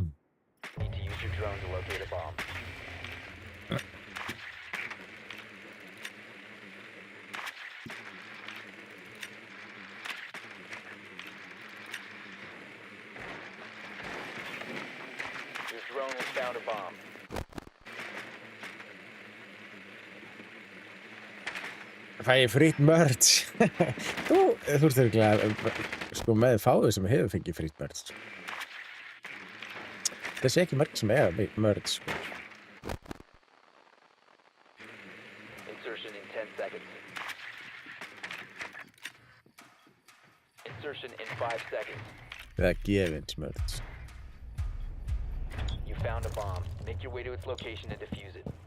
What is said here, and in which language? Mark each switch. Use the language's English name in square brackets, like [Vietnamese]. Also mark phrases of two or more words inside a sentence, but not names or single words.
[English] Need to use your drone to locate a bomb. Your drone has found a bomb. [Icelandic] Fæ ég frýtt merch. Þú ert örugglega sko með fáið sem hefur fengið frýtt merch. Það sé ekki merch sem merch, sko. [English] Insertion in 10 seconds. Insertion in 5 seconds. [Icelandic] Það er gefins merch. [English] You found a bomb. Make your way to its location and defuse it.